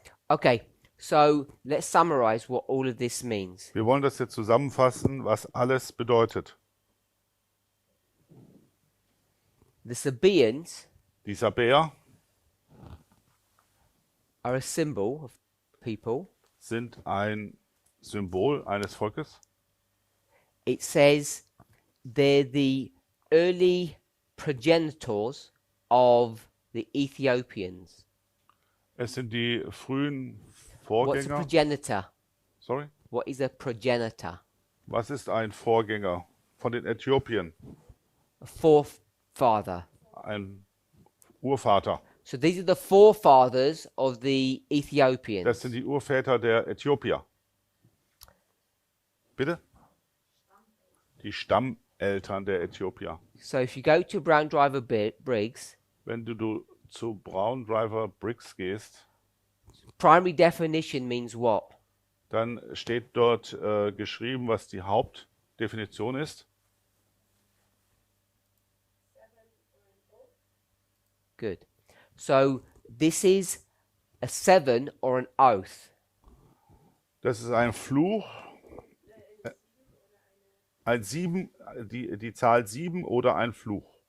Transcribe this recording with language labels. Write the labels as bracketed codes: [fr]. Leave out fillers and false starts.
[en] Okay, so let's summarize what all of this means. [de] Wir wollen das jetzt zusammenfassen, was alles bedeutet. [en] The Sabaeans [de] Die Sabäer [en] are a symbol of people. [de] sind ein Symbol eines Volkes. [en] It says they're the early progenitors of the Ethiopians. [de] Es sind die frühen [en] What's a [de] Vorgänger. [en] progenitor? Sorry? What is a progenitor? [de] Was ist ein Vorgänger von den Äthiopien? [en] A forefather. [de] Ein Urvater. [en] So these are the forefathers of the Ethiopians. [de] Das sind die Urväter der Äthiopier. Bitte? Die Stammeltern der Äthiopier. [en] So if you go to Brown Driver Briggs, [de] Wenn du zu Brown Driver Briggs gehst, [en] primary definition means what? [de] dann steht dort geschrieben, was die Hauptdefinition ist. [en] Good. So this is a 7 or an oath. [de] Das ist ein Fluch, ein 7, die Zahl 7 oder ein Fluch.